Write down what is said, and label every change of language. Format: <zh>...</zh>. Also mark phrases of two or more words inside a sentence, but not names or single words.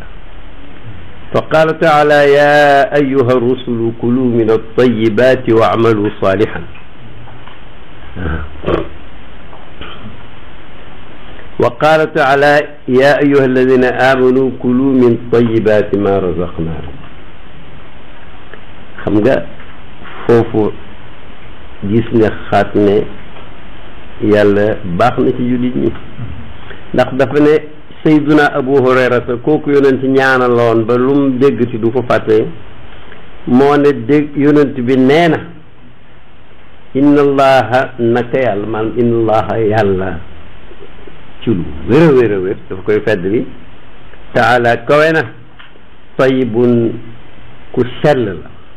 <ar>فقال تعالى يا أيها الرسل كلوا من الطيبات واعملوا صالحا. وقال تعالى يا أيها الذين آمنوا كلوا من طيبات ما رزقناكم.</ar> <wo>xam nga foofu gis nga xaat ne yàlla baax na ci jullit ñi, ndax dafa ne sayduna abu hurayrata kooku yonent ñaanaloon ba lu mu dégg ci du ko fàtte, moo ne dégg yonent bi nee na</wo> <ar>إن الله</ar> <wo>naka yàlla maanaam</wo> <ar>إن الله</ar> <wo>yàlla ci lu wér a wér a wér dafa koy fedd bi taala kawe na tayyibun ku sell la.</wo>